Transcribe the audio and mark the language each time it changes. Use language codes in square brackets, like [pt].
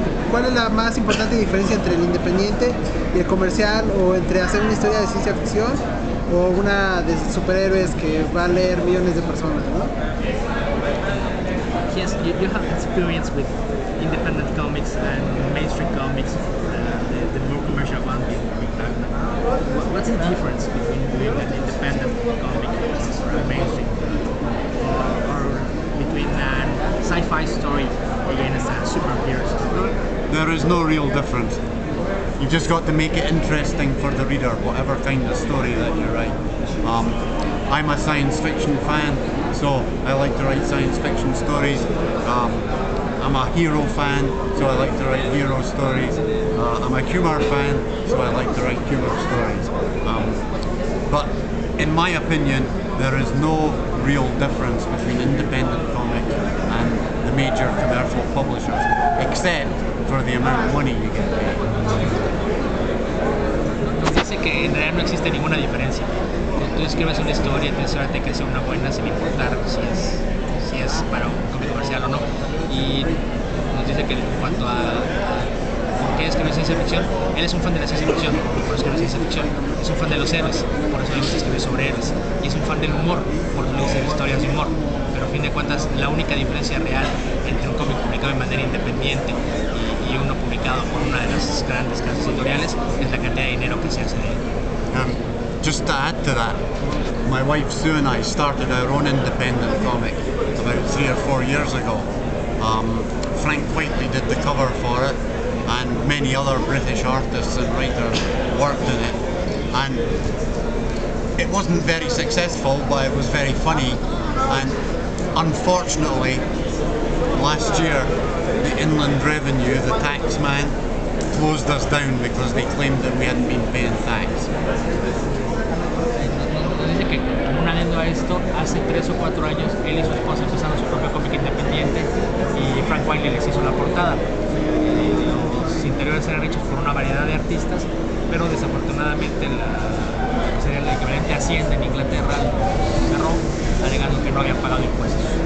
[es] ¿Cuál es la más importante diferencia entre el independiente y el comercial, o entre hacer una historia de ciencia ficción o una de superhéroes que va a leer millones de personas, ¿no? [en] Yes, you have experience with independent comics and mainstream comics, the more commercial one being Batman. What's the difference between doing an independent comic or a mainstream, or between a sci-fi story against a superhero story? There is no real difference. You've just got to make it interesting for the reader, whatever kind of story that you write. I'm a science fiction fan, so I like to write science fiction stories. I'm a hero fan, so I like to write hero stories. I'm a humour fan, so I like to write humour stories. But in my opinion, there is no real difference between independent comics and the major commercial publishers, except for the amount of money you get paid. [es] Nos dice que en realidad no existe ninguna diferencia. Cuando tú escribes una historia, tienes que asegurarte que sea una buena, sin importar si es para un cómic comercial o no. Y nos dice que en cuanto a por qué escribe ciencia ficción, él es un fan de la ciencia ficción, por eso escribe ciencia ficción. Es un fan de los héroes, por eso le gusta escribir sobre héroes. Y es un fan del humor, por eso le gusta historias de humor. Pero a fin de cuentas, la única diferencia real entre un cómic publicado de manera independiente y uno publicado por una de las grandes casas editoriales es la cantidad de dinero que se hace de él. [en] Just to add to that, my wife Sue and I started our own independent comic about 3 or 4 years ago. Frank Whiteley did the cover for it, and many other British artists and writers worked in it. And it wasn't very successful, but it was very funny. And unfortunately, last year, the Inland Revenue, the tax man, closed us down because they claimed that we hadn't been paying tax. [es] Nos dice que, aunado a esto, hace 3 o 4 años él y su esposa empezaron su propio cómic independiente y Frank Wiley les hizo la portada. Los interiores eran hechos por una variedad de artistas, pero desafortunadamente sería el equivalente a Hacienda en Inglaterra, cerró, alegando que no habían pagado impuestos.